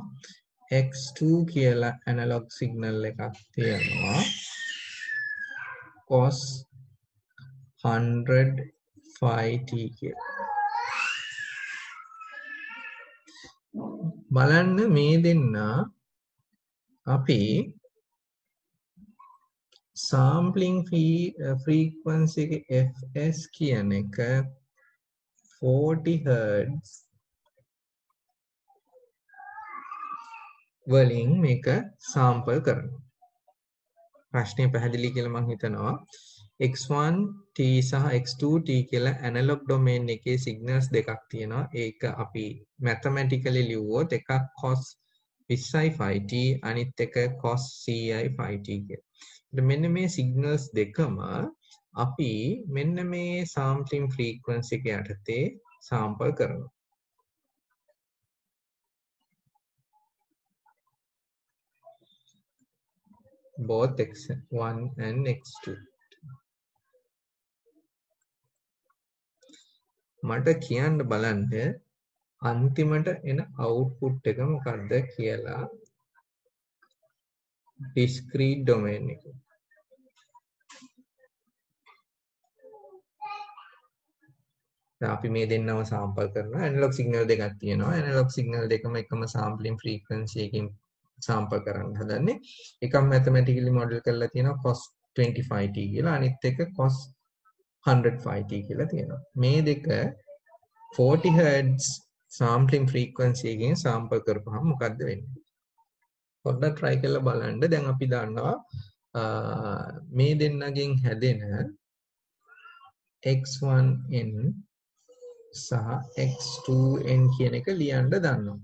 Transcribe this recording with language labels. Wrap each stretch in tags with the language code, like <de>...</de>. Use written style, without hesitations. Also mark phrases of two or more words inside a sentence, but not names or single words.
<si>x2 කියලා</si> <en>analog signal</en> <si>එකක් තියෙනවා. cos 105t කියලා. බලන්න මේ දෙන්න අපි</si> <en>sampling frequency</en> <si>එක fs කියන එක 40 Hz වලින් මේක sample කරනවා. ප්‍රශ්නය පැහැදිලි කියලා මම හිතනවා. x1 t සහ x2 t කියලා</si> <en>analog domain</en> <si>එකේ signals දෙකක් තියෙනවා. ඒක අපි mathematically ලිව්වොත් එකක් cos 20i 5t අනිත් එක cos 100i 5t කියලා. මෙන්න මේ signals දෙකම අපි මෙන්න මේ</si> <en>sampling frequency</en> <si>එක යටතේ sample කරනවා.</si> <en>both x1 and x2.</en> <si>මට කියන්න බලන්න අන්තිමට එන output එක මොකක්ද කියලා</si> <en>discrete domain</en> <si>එක. දැන් අපි මේ දෙන්නම sample කරනවා.</si> <en>analog signal</en> <si>දෙකක් තියෙනවා.</si> <en>analog signal</en> <si>දෙකම එකම</si> <en>sampling frequency</en> <si>එකකින් sample කරන්න හදන්නේ. එකක් mathematically model කරලා තියෙනවා cos 25t කියලා. අනිත් එක cos 105t කියලා තියෙනවා. මේ දෙක 40 Hz</si> <en>sampling frequency</en> <si>එකකින් sample කරපුවහම මොකද්ද වෙන්නේ? පොඩ්ඩක් try කරලා බලන්න. දැන් අපි දන්නවා මේ දෙන්නගෙන් හැදෙන x1n සහ x2n කියන එක ලියන්න දන්නවා.</si>